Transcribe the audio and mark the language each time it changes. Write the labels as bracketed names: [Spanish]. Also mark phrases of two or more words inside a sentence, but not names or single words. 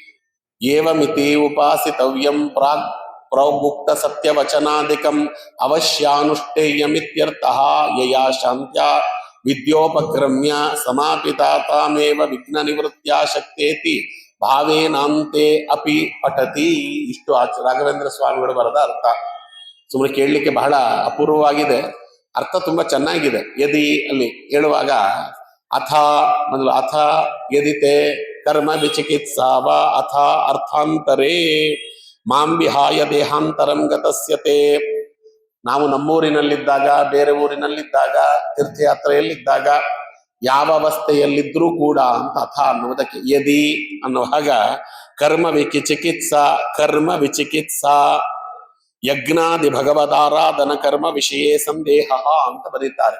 [Sanskrit] ಏವಮಿತಿ ಉಪಾಸಿತವ್ಯಂ ಪ್ರಾಗ್ ಪ್ರೌಗುಕ್ತ ಸತ್ಯವಚನಾದಿಕಂ ಅವಶ್ಯಾನುಷ್ಠೇಯಮಿತ್ಯರ್ಥಃ ಯಯಾ ಶಾಂತ್ಯಾ ವಿದ್ಯೋಪಕ್ರಮ್ಯ ಸಮಾಪಿತಾ ತಾಮೇವ ವಿಘ್ನ ನಿವೃತ್ತ್ಯಾ ಶಕ್ತೇತಿ ಭಾವೇನಾಂತೆ ಅಪಿ ಪಠತಿ. [Kannada] ಇಷ್ಟು ರಾಘವೇಂದ್ರ ಸ್ವಾಮಿಗಳು ಬರೆದ ಅರ್ಥ. ಸುಮ್ಮನೆ ಕೇಳಲಿಕ್ಕೆ ಬಹಳ ಅಪೂರ್ವವಾಗಿದೆ, ಅರ್ಥ ತುಂಬಾ ಚೆನ್ನಾಗಿದೆ. [Sanskrit] ಯದಿ [Kannada] ಅಲ್ಲಿ ಹೇಳುವಾಗ ಅಥ ಮೊದಲು [Sanskrit] ಅಥ ಯದಿತೆ ಕರ್ಮ ವಿಚಿಕಿತ್ಸಾವ ಅಥ ಅರ್ಥಾಂತರೇ ಮಾಂ ವಿಹಾಯ ದೇಹಾಂತರಂ ಗತಸ್ಯತೆ. [Kannada] ನಾವು ನಮ್ಮೂರಿನಲ್ಲಿದ್ದಾಗ, ಬೇರೆ ಊರಿನಲ್ಲಿದ್ದಾಗ, ತೀರ್ಥಯಾತ್ರೆಯಲ್ಲಿದ್ದಾಗ, ಯಾವ ಅವಸ್ಥೆಯಲ್ಲಿದ್ರೂ ಕೂಡ ಅಂತ ಅಥ ಅನ್ನುವುದಕ್ಕೆ ಯದಿ ಅನ್ನುವಾಗ [Sanskrit] ಕರ್ಮ ವಿಚಿಕಿತ್ಸಾ ಯಜ್ಞಾದಿ ಭಗವದಾರಾಧನ ಕರ್ಮ ವಿಷಯೇ ಸಂದೇಹ [Kannada] ಅಂತ ಬರೀತಾರೆ.